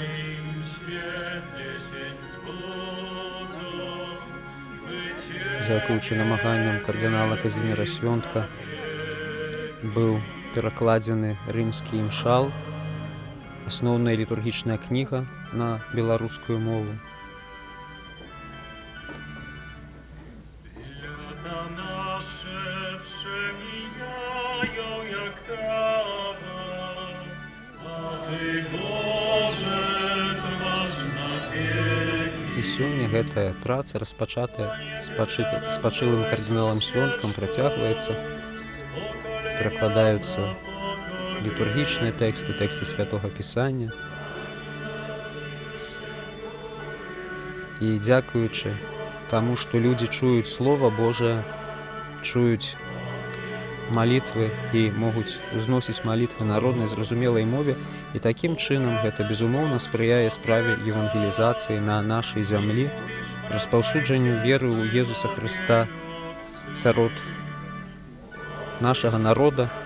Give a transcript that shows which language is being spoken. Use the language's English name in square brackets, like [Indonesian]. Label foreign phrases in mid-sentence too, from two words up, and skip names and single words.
[Belarusian] Дзякуючы намаганням кардынала Казіміра Свёнтка быў перакладзены рымскі імшал, асноўная літургічная кніга на беларускую мову. [Polish] Lata nasze przemijają jak trawa, a Ty, Boże, trwasz na wieki. [Belarusian] І сёння гэтая праца, распачатая спачылым кардыналам Свёнткам, працягваецца. Перакладаюцца літургічныя тэксты, тэксты святога Пісання. І дзякуючы таму, што людзі чуюць Слова Божае, чуюць малітвы і могуць узносіць малітвы на роднай зразумелай мове, і такім чынам гэта безумоўна спрыяе справе евангелізацыі на нашай зямлі, распаўсюджанню веры ў Езуса Хрыста сярод нашага народа,